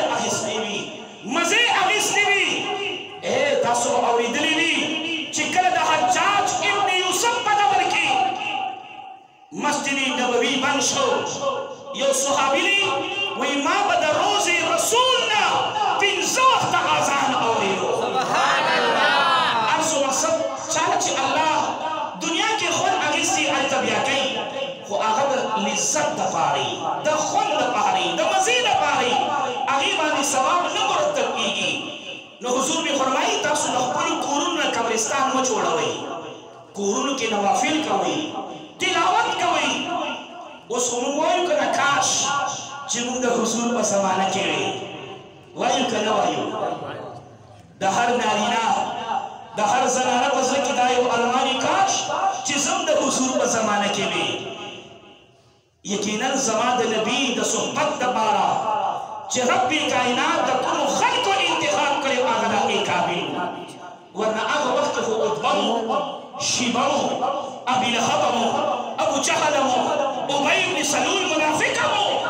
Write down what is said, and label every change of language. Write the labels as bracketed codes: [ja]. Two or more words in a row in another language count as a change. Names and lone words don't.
[ps] اخیستی وي مزې اخیستی وي تاسو اوریدلی وي چې کله د حجاج ابن یوسف په قبر کې مسجد نبوي بند شو یو صحابي وایي ما به د روزې رسول نه 15 وخته اذان اورېدو سبحان الله عرض و مقصد چاله چې الله دنیا کې خوند اخیستي هلته بیا کوي خو هغه د لذت دپاره د خوند دپاره د مزې دپاره هغې باندې ثواب نه مرتب کېږي نو حضور [ur] بھی فرمائی [ps] تاسو د خپلو کورونو نه قبرستان مه جوړوئ کورونو کې نوافل کوئ تلاوت کوئ اوس خو موږ وایو که نه کاش چې موږ د حضور په زمانه کې وي وایو که نه وایو د هر نارینه د هر زنانه په زړه کې دا یو ارماني کاش چې زم د حضور په زمانه کې وي یقینا زما د نبي د صحبت دپاره چې رب کائنات د کومو خلکو انتخاب کړی هغه د هغې قابل ورنه هغه وخت خو عتبه مو شیبه مو ابي لهب مو ابو جهل مو ابی بن سلول منافقه مو